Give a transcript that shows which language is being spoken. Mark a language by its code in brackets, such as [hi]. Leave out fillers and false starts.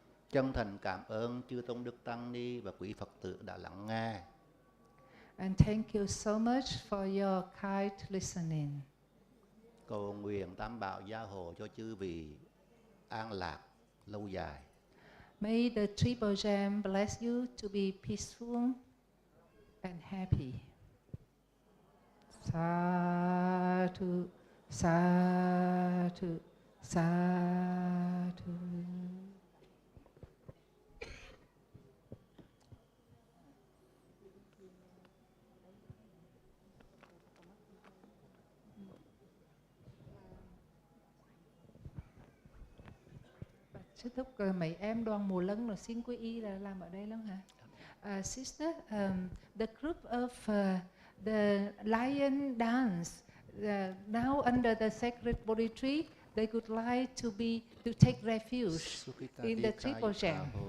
[vi] Chân thành cảm ơn chư tôn đức tăng ni và quý Phật tử đã lắng nghe. [en] And thank you so much for your kind listening. [vi] Cầu nguyện Tam Bảo gia hộ cho chư vị an lạc lâu dài. [en] May the Triple Gem bless you to be peaceful and happy. [pi] Sadhu, sadhu, sadhu. [vi] Sư thúc mấy em đoàn Mùa Lân rồi xin quy y là làm ở đây lắm hả? [en] Sister, the group of the lion dance now under the sacred Bodhi tree, they would like to take refuge in the Triple Gem.